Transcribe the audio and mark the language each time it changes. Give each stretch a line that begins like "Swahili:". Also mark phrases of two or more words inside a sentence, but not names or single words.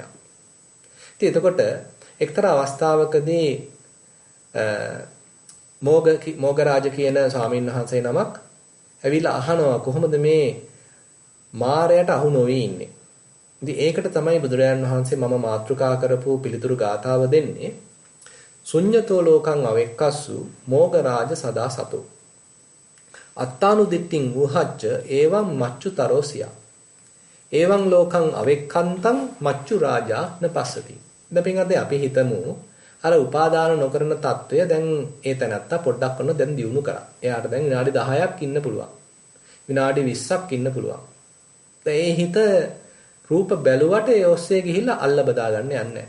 Sinhala: ඉතින් එතකොට එක්තරා අවස්ථාවකදී මෝගරාජ කියන ස්වාමීන් වහන්සේ නමක් ඇවිල්ලා අහනවා කොහොමද මේ මාරයට අහු නොවී ඉන්නේ. ඉතින් ඒකට තමයි බුදුරජාණන් වහන්සේ මම මාතෘකා කරපු පිළිතුරු ගාථාව දෙන්නේ.
Pali: ශුඤ්ඤතෝ ලෝකං අවෙක්කස්සු මෝගරාජ සදා සතෝ. අත්තානු දිට්ඨින් වූහච්ච එවං මච්චුතරෝසියා. එවං ලෝකං අවෙක්කන්තං මච්චු රාජා නපස්සති.
Sinhala: දැන් අපි හිතමු අර උපාදාන නොකරන తত্ত্বය දැන් ඒ තැනත්තා පොඩ්ඩක් කරන දැන් දියුණු කරා. එයාට දැන් විනාඩි 10ක් ඉන්න පුළුවන්. විනාඩි 20ක් ඉන්න පුළුවන්. දැන් ඒ හිත රූප බැලුවට ඒ ඔස්සේ ගිහිල්ලා අල්ල බදා ගන්න යන්නේ නැහැ.